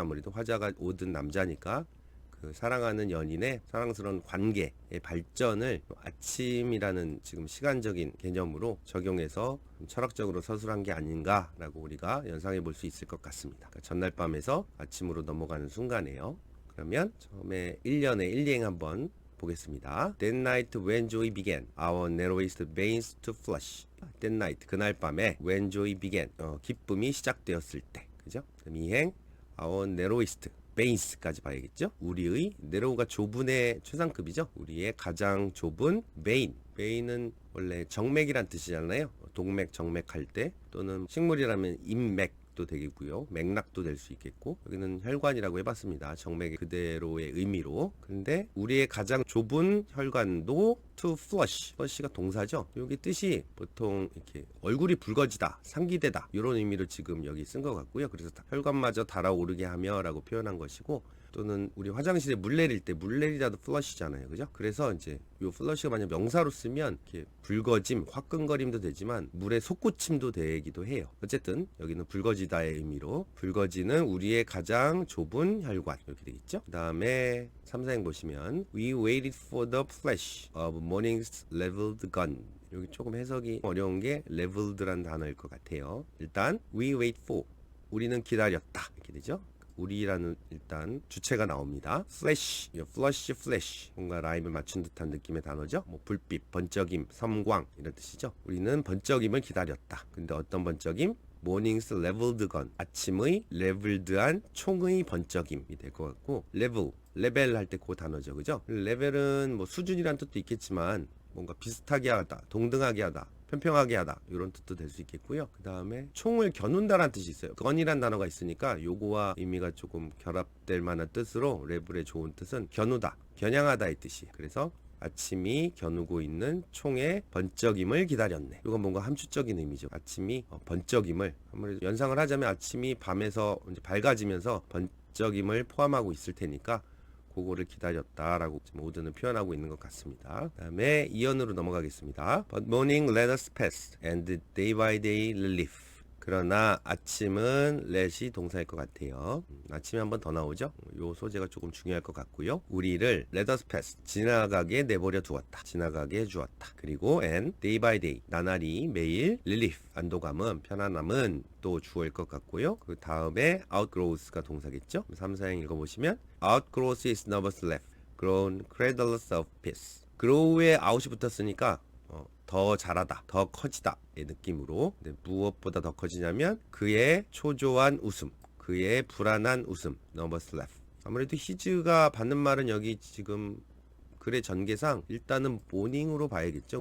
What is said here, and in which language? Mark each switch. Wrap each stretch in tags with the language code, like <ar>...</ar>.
<ko>아무래도 화자가 오든 남자니까 그 사랑하는 연인의 사랑스러운 관계의 발전을 아침이라는 지금 시간적인 개념으로 적용해서 철학적으로 서술한 게 아닌가라고 우리가 연상해 볼 수 있을 것 같습니다. 그러니까 전날 밤에서 아침으로 넘어가는 순간이에요. 그러면 처음에 1년의 1행 한번 보겠습니다.</ko> <en>That night when joy began, our narrowest veins to flush. That night,</en> <ko>그날 밤에</ko> <en>when joy began,</en> <ko>기쁨이 시작되었을 때, 그죠? 그럼 2행,</ko> <en>our narrowest veins</en> <ko>까지 봐야겠죠? 우리의 narrow가 좁은의 최상급이죠? 우리의 가장 좁은 vein. vein은 원래 정맥이란 뜻이잖아요. 동맥, 정맥할 때 또는 식물이라면 인맥도 되겠고요. 맥락도 될 수 있겠고 여기는 혈관이라고 해봤습니다. 정맥 그대로의 의미로. 근데 우리의 가장 좁은 혈관도</ko> <en>to flush.</en> <ko>flush가 동사죠. 여기 뜻이 보통 이렇게 얼굴이 붉어지다, 상기되다 이런 의미로 지금 여기 쓴 것 같고요. 그래서 혈관마저 달아오르게 하며 라고 표현한 것이고 또는 우리 화장실에 물 내릴 때 물 내리다도 플러시잖아요. 그죠? 그래서 이제 요 플러시가 만약 명사로 쓰면 이렇게 붉어짐, 화끈거림도 되지만 물에 솟구침도 되기도 해요. 어쨌든 여기는 붉어지다의 의미로 붉어지는 우리의 가장 좁은 혈관 이렇게 되겠죠? 그 다음에 3사행 보시면</ko> <en>We waited for the flash of morning's leveled gun.</en> <ko>여기 조금 해석이 어려운 게 leveled란 단어일 것 같아요. 일단</ko> <en>We wait for</en> <ko>우리는 기다렸다 이렇게 되죠. 우리라는 일단 주체가 나옵니다. 플래시, 플러시, 플래시 뭔가 라임을 맞춘 듯한 느낌의 단어죠. 불빛, 번쩍임, 섬광 이런 뜻이죠. 우리는 번쩍임을 기다렸다. 근데 어떤 번쩍임?</ko> <en>morning's leveled gun.</en> <ko>아침의 레벨드한 총의 번쩍임이 될 것 같고, 레벨 할 때 그 단어죠. 그죠? 레벨은 뭐 수준이란 뜻도 있겠지만 뭔가 비슷하게 하다, 동등하게 하다, 편평하게 하다 이런 뜻도 될 수 있겠고요. 그 다음에 총을 겨눈다라는 뜻이 있어요. 건이란 단어가 있으니까 요거와 의미가 조금 결합될 만한 뜻으로 레벨의 좋은 뜻은 겨누다, 겨냥하다의 뜻이에요. 그래서 아침이 겨누고 있는 총의 번쩍임을 기다렸네. 이건 뭔가 함축적인 의미죠. 아침이 번쩍임을, 아무래도 연상을 하자면 아침이 밤에서 이제 밝아지면서 번쩍임을 포함하고 있을 테니까 그거를 기다렸다라고 모두는 표현하고 있는 것 같습니다. 그 다음에 이언으로 넘어가겠습니다.</ko> <en>But morning let us pass and day by day relief.</en> <ko>그러나 아침은 let이 동사일 것 같아요. 아침에 한 번 더 나오죠. 요 소재가 조금 중요할 것 같고요. 우리를</ko> <en>let us pass,</en> <ko>지나가게 내버려 두었다, 지나가게 해주었다. 그리고</ko> <en>and day by day,</en> <ko>나날이 매일 relief, 안도감은, 편안함은 또 주어일 것 같고요. 그 다음에 outgrows가 동사겠죠. 3, 4행 읽어보시면</ko> <en>outgrows his nervous laugh, grown credulous of peace.</en> <ko>grow에 out이 붙었으니까 더 잘하다, 더 커지다 의 느낌으로, 무엇보다 더 커지냐면 그의 초조한 웃음, 그의 불안한 웃음,</ko> <en>nervous laugh.</en> <ko>아무래도 히즈가 받는 말은 여기 지금 글의 전개상 일단은 모닝으로 봐야겠죠.</ko>